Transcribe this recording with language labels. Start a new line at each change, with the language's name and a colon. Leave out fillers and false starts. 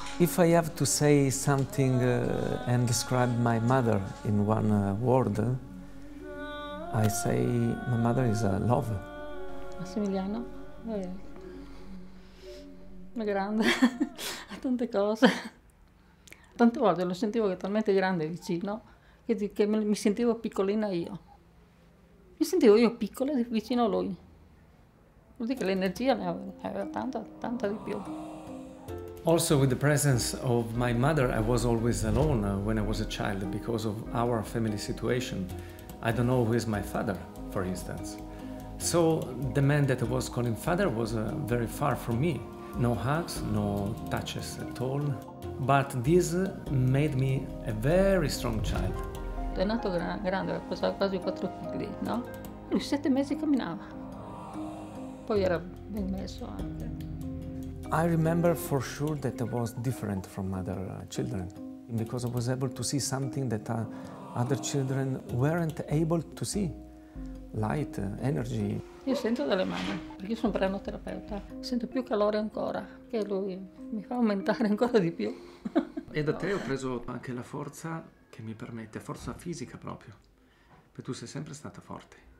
English: If I have to say something and describe my mother in one word, I say my mother is love.
Italian: Massimiliano è grande, ha tante cose. Tante volte lo sentivo che è talmente grande vicino che mi sentivo piccolina io. Mi sentivo io piccola vicino a lui. Vuol dire che l'energia ne aveva tanta di più.
English: Also, with the presence of my mother, I was always alone when I was a child because of our family situation. I don't know who is my father, for instance. So the man that I was calling father was very far from me. No hugs, no touches at all. But this made me a very strong child.
Italian: È nato grande, aveva quasi 4 kg, no? Lui 7 mesi camminava. Poi era ben messo anche.
English: I remember for sure that I was different from other children because I was able to see something that other children weren't able to see. Light, energy.
Italian: Io sento dalle mani, perché io sono pranoterapeuta, sento più calore ancora, che lui mi fa aumentare ancora di più. E da te ho preso anche la forza che mi permette, forza fisica proprio, perché tu sei sempre stata forte.